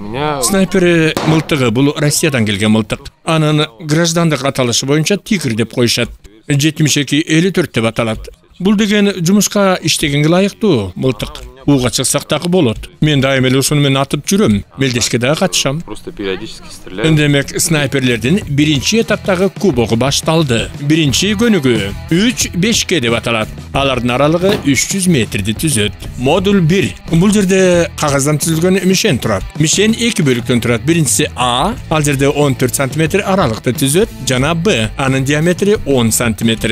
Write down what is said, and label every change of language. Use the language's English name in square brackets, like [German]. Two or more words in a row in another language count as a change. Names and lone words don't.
[Kyrgyz] Снайпер мылтыгы бул Россиядан келген мылтык. Анын граждандык аталышы боюнча тигр деп коюшат. 72-54 деп аталат. Бул деген жумушка иштегенге ылайыктуу мылтык. Уга чыксак дагы болот. Мен дайым эле ошону менен атып жүрөм. Мелдешке дагы катышам. [Russian] Просто периодически стреляю. [Kyrgyz] Демек снайперлердин биринчи этаптагы кубогу башталды. Биринчи көнүгүү 3-5 деп аталат. Алардын аралыгы 300 метрди түзөт. Модуль 1. Бул жерде кагаздан түзүлгөн мишен турат. Мишен 2 бөлүктөн турат. Биринчиси А, ал жерде 14 см аралыкты түзөт, жана Б, анын диаметри 10 см.